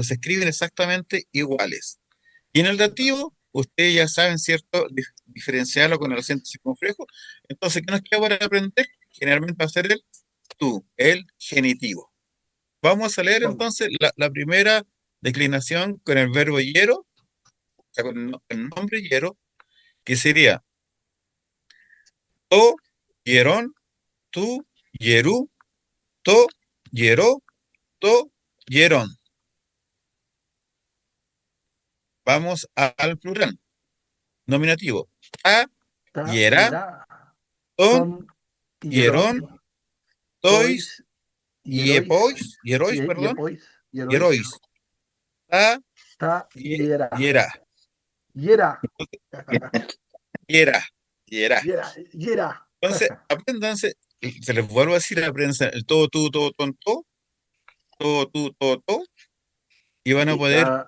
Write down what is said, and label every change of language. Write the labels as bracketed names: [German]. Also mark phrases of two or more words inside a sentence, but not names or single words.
[Spanish] Se escriben exactamente iguales. Y en el dativo, ustedes ya saben, ¿cierto?, diferenciarlo con el acento circunflejo. Entonces, ¿qué nos queda para aprender? Generalmente va a ser el tú, el genitivo. Vamos a leer entonces la primera declinación con el verbo hiero, o sea, con el nombre hiero, que sería [Greek] τὸ ἱερόν τοῦ ἱεροῦ τῷ ἱερῷ τὸ ἱερόν. [Spanish] Vamos al plural. Nominativo. [Greek] τὰ ἱερά τῶν ἱερῶν τοῖς ἱεροῖς, perdón, hierois. [Spanish] Ta, hiera. Hiera. Entonces, apréndanse, se les vuelvo a decir, apréndanse el todo, tú, todo, ton, todo, tú, todo, y van a poder.